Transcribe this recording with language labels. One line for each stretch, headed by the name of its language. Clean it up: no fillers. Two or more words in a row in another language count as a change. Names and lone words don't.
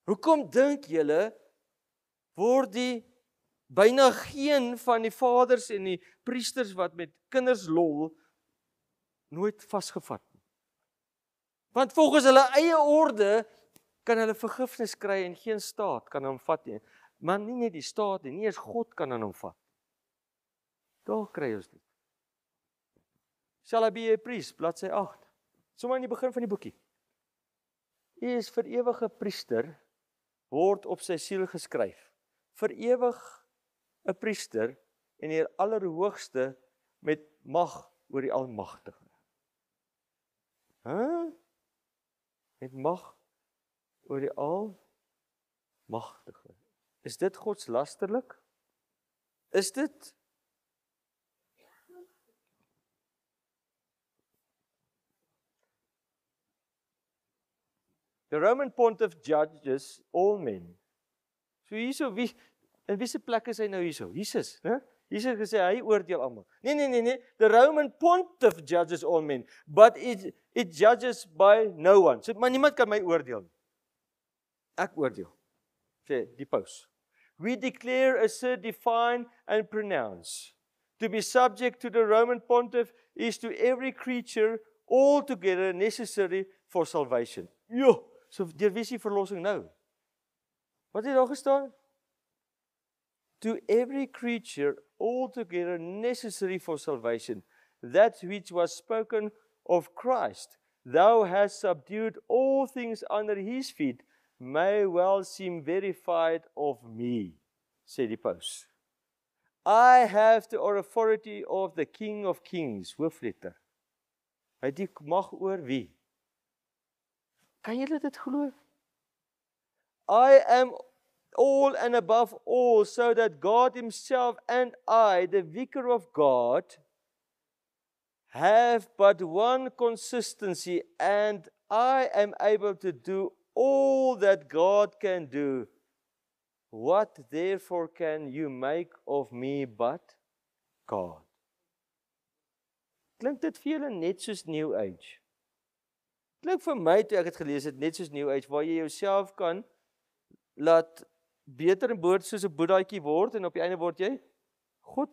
Afrikaans: Hoekom dink julle word die byna geen van die vaders en die priesters wat met kinders lol, nooit vasgevat nie. Want volgens hulle eie orde, kan hulle vergifnis kry en geen staat kan hom vat nie. Maar nie net die staat nie, nie eens God kan aan hom vat. Daar kry ons dit.
English: Shall I be a priest,
Afrikaans: bladsy 8. Sommige in die begin van die boekie. U is vir ewige priester, word op sy siel geskryf. Vir ewig 'n priester en die Allerhoogste met mag oor die Almagtige. Met mag oor die Almagtige. Is dit godslasterlik? Is dit?
English: The Roman pontiff judges all men.
Afrikaans: So hierso, in wiese plek is hy nou hierso? Jesus, né? Jesus gesê hy oordeel almal. Nee.
English: The Roman pontiff judges all men, but it judges by no one.
Afrikaans: So maar niemand kan my oordeel nie. Ek oordeel. Sê die paus.
English: We declare, assert, define and pronounce. To be subject to the Roman pontiff is to every creature altogether necessary for salvation.
Afrikaans: Jo, so deur wie is die verlossing nou? Wat het daar gestaan?
English: To every creature altogether necessary for salvation, that which was spoken of Christ, thou hast subdued all things under his feet, may well seem verified of me,
Afrikaans: sê die paus.
English: I have the authority of the King of Kings,
Afrikaans: hoofletter. Hy het die mag oor wie? Kan julle dit glo?
English: I am all and above all, so that God himself and I, the vicar of God, have but one consistency, and I am able to do all that God can do. What therefore can you make of me but God?
Afrikaans: Klink dit vir julle net soos New Age? Klink vir my toe ek het gelees het net soos New Age, waar jy jouself kan laat beter en boord soos 'n boedaatjie word en op die einde word jy God.